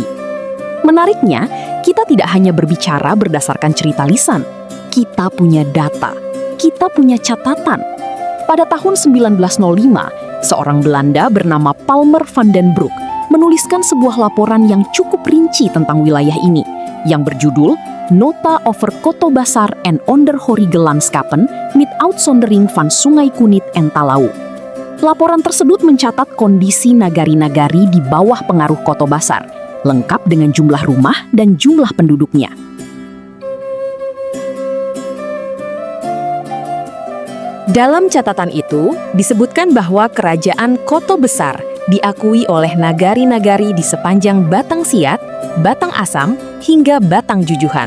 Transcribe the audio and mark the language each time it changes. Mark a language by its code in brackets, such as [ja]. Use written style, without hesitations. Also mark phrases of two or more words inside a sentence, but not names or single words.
[id] Menariknya, kita tidak hanya berbicara berdasarkan cerita lisan, kita punya data, kita punya catatan. Pada tahun 1905, seorang Belanda bernama Palmer van den Broek menuliskan sebuah laporan yang cukup rinci tentang wilayah ini, yang berjudul Nota over Koto Besar en onderhorige landskappen met uitzondering van Sungai Kunit en Talau. Laporan tersebut mencatat kondisi nagari-nagari di bawah pengaruh Koto Besar, lengkap dengan jumlah rumah dan jumlah penduduknya. Dalam catatan itu, disebutkan bahwa kerajaan Koto Besar diakui oleh nagari-nagari di sepanjang Batang Siat, Batang Asam, hingga Batang Jujuhan.